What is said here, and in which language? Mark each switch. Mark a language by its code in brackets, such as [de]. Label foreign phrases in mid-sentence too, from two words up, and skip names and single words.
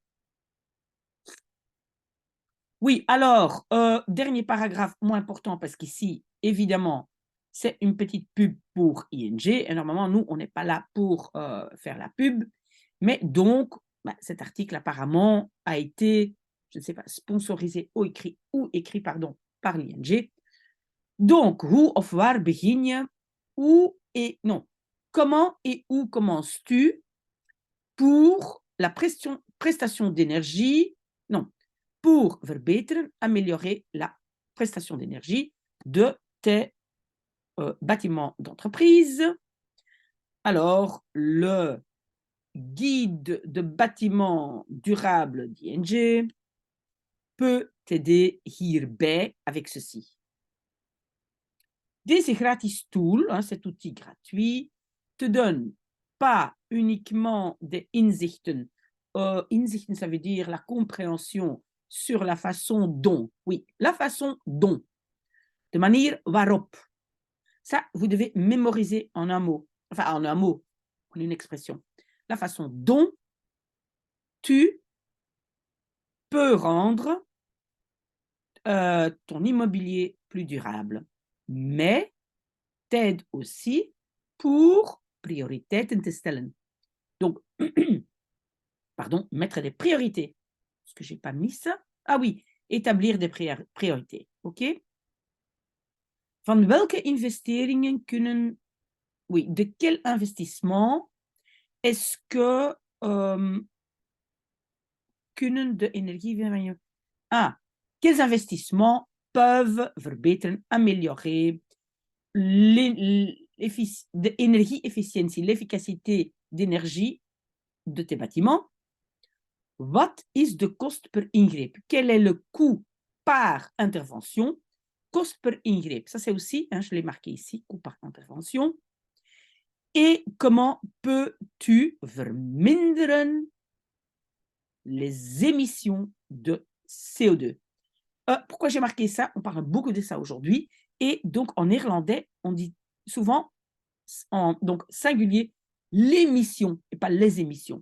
[fr] Oui, alors, dernier paragraphe moins important, parce qu'ici, évidemment, c'est une petite pub pour ING, et normalement, nous, on n'est pas là pour faire la pub, mais donc, cet article, apparemment, a été, je ne sais pas, sponsorisé ou écrit par l'ING. Donc, [nl] hoe of waar begin je? [fr] Comment et où commences-tu pour la prestation d'énergie? Non, pour verbeteren, améliorer la prestation d'énergie de tes bâtiments d'entreprise. Alors, le guide de bâtiments durables d'ING peut t'aider hierbij avec ceci. [nl] Deze gratis tool, [fr] hein, cet outil gratuit, te donne pas uniquement des inzichten. [nl] Inzichten, [fr] ça veut dire la compréhension sur la façon dont. Oui, la façon dont. De manière waarop. Ça, vous devez mémoriser en un mot. Enfin, en un mot, en une expression. La façon dont tu peux rendre ton immobilier plus durable. Mais t'aide aussi pour [nl] prioriteiten te stellen. [fr] Donc, pardon, mettre des priorités. Est-ce que je n'ai pas mis ça? Ah oui, établir des priorités. OK? [nl] Van welke investeringen kunnen... [fr] Oui, de quel investissement est-ce que [nl] kunnen de energie... [fr] Ah, quels investissements peuvent verbeteren, améliorer l'énergie-efficiëntie, l'efficacité d'énergie de tes bâtiments? [nl] Wat is de kost per ingreep? [fr] Quel est le coût par intervention? [nl] Kost per ingreep, [fr] ça c'est aussi, hein, je l'ai marqué ici, coût par intervention. Et comment peux-tu verminderen les émissions de CO2? Pourquoi j'ai marqué ça? On parle beaucoup de ça aujourd'hui. Et donc, en néerlandais, on dit souvent, donc singulier, l'émission et pas les émissions.